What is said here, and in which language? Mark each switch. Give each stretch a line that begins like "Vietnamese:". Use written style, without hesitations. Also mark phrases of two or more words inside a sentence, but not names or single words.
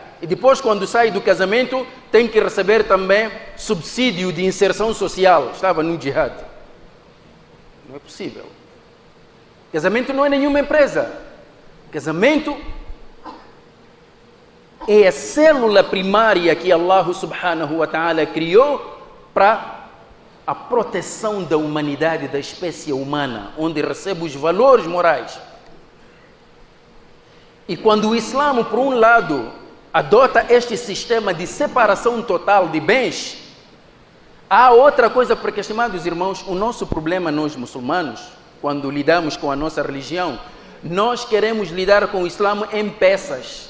Portuguese: E depois, quando sai do casamento, tem que receber também subsídio de inserção social. Estava no jihad. Não é possível. Casamento não é nenhuma empresa. Casamento é a célula primária que Allah
Arabic: سبحانه وتعالى
Portuguese: criou para a proteção da humanidade, da espécie humana, onde recebe os valores morais. E quando o Islã, por um lado, adota este sistema de separação total de bens, há outra coisa, porque, estimados irmãos, o nosso problema, nós muçulmanos, quando lidamos com a nossa religião, nós queremos lidar com o Islã em peças.